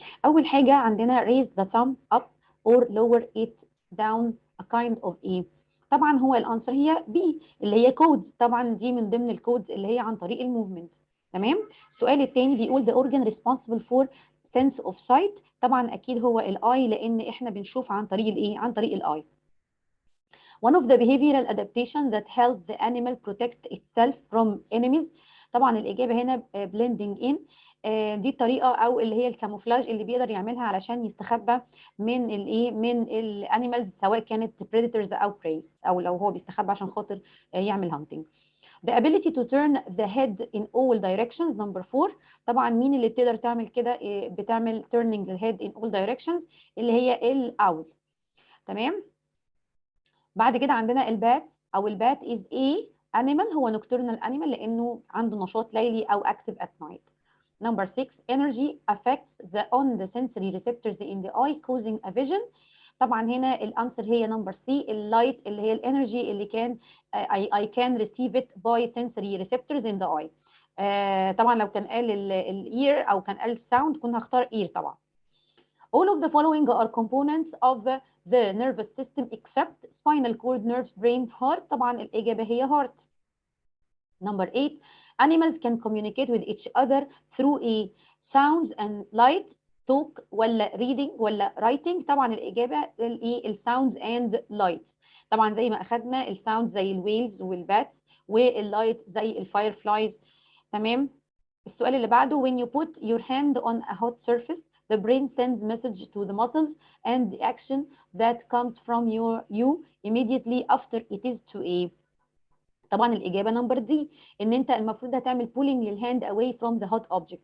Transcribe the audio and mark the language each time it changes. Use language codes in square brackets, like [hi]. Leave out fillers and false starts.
[ar] اول حاجه عندنا [en] raise the thumb up or lower it down a kind of A. [ar] طبعا هو الانسر هي B اللي هي كود، طبعا دي من ضمن الكودز اللي هي عن طريق الموفمنت. تمام. السؤال الثاني بيقول [en] the organ responsible for sense of sight. [ar] طبعا اكيد هو الاي لان احنا بنشوف عن طريق الايه؟ عن طريق الاي. [en] One of the behavioral adaptations that helps the animal protect itself from enemies. [ar] طبعا الإجابة هنا [en] blending in. [ar] دي الطريقة أو اللي هي الكاموفلاج اللي بيقدر يعملها علشان يستخبى من الإيه؟ من الانيمالز، سواء كانت predators أو prey، أو لو هو بيستخبى عشان خاطر يعمل hunting. [en] The ability to turn the head in all directions. Number 4. [ar] طبعا مين اللي بتقدر تعمل كده؟ بتعمل [en] turning the head in all directions [ar] اللي هي الأول. تمام. بعد كده عندنا البات او البات is a animal، هو nocturnal animal لانه عنده نشاط ليلي او [en] active at night. Number 6. Energy affects on the sensory receptors in the eye causing a vision. [ar] طبعا هنا الانسر هي نمبر سي، اللايت اللي هي الانرجي اللي كان [en] I can receive it by sensory receptors in the eye. [ar] طبعا لو كان قال الاير او كان قال sound كنا هختار ear طبعا. [en] All of the following are components of the nervous system except spinal cord, nerves, brain, heart. [ar] طبعا الإجابة هي heart. [en] Number 8. Animals can communicate with each other through a sounds and light. talk ولا reading ولا writing. [ar] طبعا الإجابة [en] الsounds and light. [ar] طبعا زي ما أخدنا الsounds زي الويلز والباتس، واللايت زي الفايرفلايز. تمام. السؤال اللي بعده [en] when you put your hand on a hot surface the brain sends message to the muscles and the action that comes from you immediately after it is to a. [ar] طبعا الاجابه نمبر دي، ان انت المفروض هتعمل pulling للهاند away from the hot object.